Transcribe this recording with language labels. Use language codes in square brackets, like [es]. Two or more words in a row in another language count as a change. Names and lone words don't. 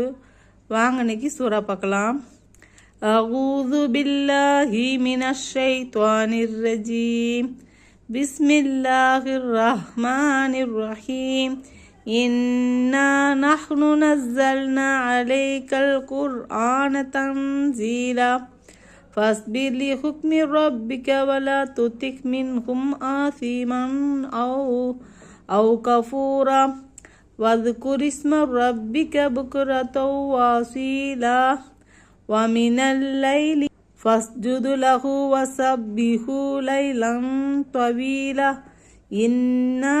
[ta] வாங்க இன்னைக்கு சூரா பார்க்கலாம். [ar] أعوذ بالله من الشيطان الرجيم. بسم الله الرحمن الرحيم. إنا نحن نزلنا عليك القرآن تنزيلا. فاصبر لحكم ربك ولا تطع منهم آثما أو كفورا واذكر اسم ربك بكرة وأصيلا ومن الليل فاسجد له وسبحه ليلا طويلا إن